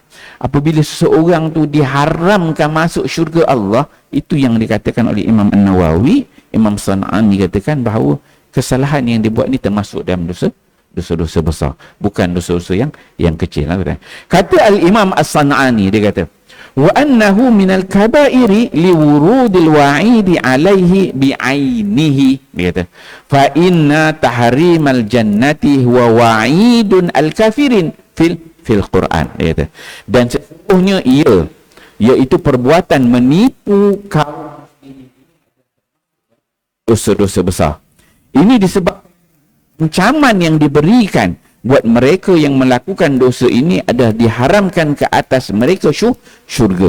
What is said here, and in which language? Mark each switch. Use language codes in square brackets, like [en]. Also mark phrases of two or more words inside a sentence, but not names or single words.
[ms] Apabila seseorang tu diharamkan masuk syurga Allah, itu yang dikatakan oleh Imam An-Nawawi, Imam San'ani katakan bahawa kesalahan yang dibuat ni termasuk dalam dosa-dosa besar, bukan dosa-dosa yang kecil. Kata Al-Imam As-San'ani, dia kata [ar] وأنه من الكبائر لورود الوعيد عليه بعينه. [ms] Dia kata [ar] فإن تحريم الجنة هو وعيد الكافرين في القرآن. [ms] Dia kata, dan sesungguhnya iaitu perbuatan menipu kaum dosa-dosa besar. Ini disebabkan ancaman yang diberikan buat mereka yang melakukan dosa ini adalah diharamkan ke atas mereka syurga.